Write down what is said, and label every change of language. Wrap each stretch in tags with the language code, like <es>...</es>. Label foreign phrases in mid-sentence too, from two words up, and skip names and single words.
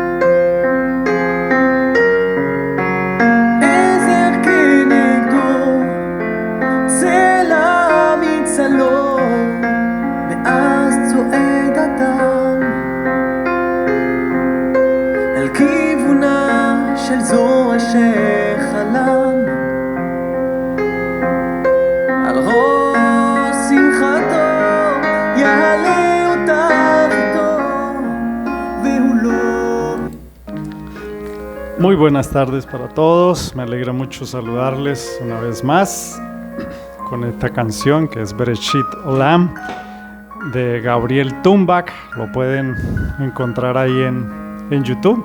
<he>עזר כנגדו, צלע מצלו, ואז צועד אדם אל כיוונה של זו אשר חלם. על ראש שמחתו יעלה אותה איתו, והוא לא.</he> <es>Muy buenas tardes para todos, me alegra mucho saludarles una vez más con esta canción que es Bereshit Olam de Gabriel Tumbach. Lo pueden encontrar ahí en YouTube.</es>